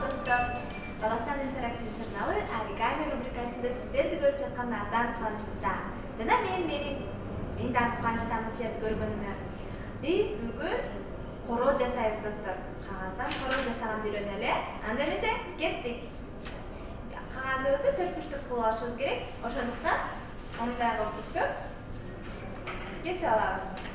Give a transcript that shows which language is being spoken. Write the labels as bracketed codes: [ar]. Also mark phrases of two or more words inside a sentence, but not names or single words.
[kk] Қазақстан интерактив журналы оригами рубрикасында сіздерді көріп жатқандардан қуаныштымын. [ky] Жана мен Мерим. Мен дагы кубанычтамын силерди көргөнүмө. Биз бүгүн короз жасайбыз, достор. Кагаздан короз жасаганды үйрөнөлү. Анда эмесе, кеттик. Кагазыбызды 4 бурчтук кылып алышыбыз керек. Ошондуктан мындай кылып бүктөп кесип алабыз.